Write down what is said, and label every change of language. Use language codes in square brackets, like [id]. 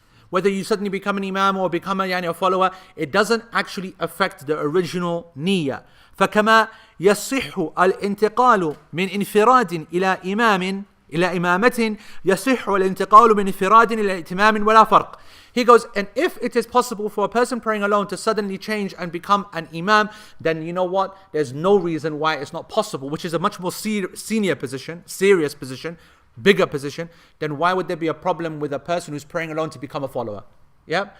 [en] Whether you suddenly become an imam or become a follower, it doesn't actually affect the original niyyah. [ar] فكما يصح الانتقال من انفراد إلى إمام إلى إمامة يصح الانتقال من انفراد إلى ائتمام ولا فرق. [en] He goes, and if it is possible for a person praying alone to suddenly change and become an imam, then you know what? There's no reason why it's not possible, which is a much more senior position, serious position, bigger position. Then why would there be a problem with a person who's praying alone to become a follower? Yeah?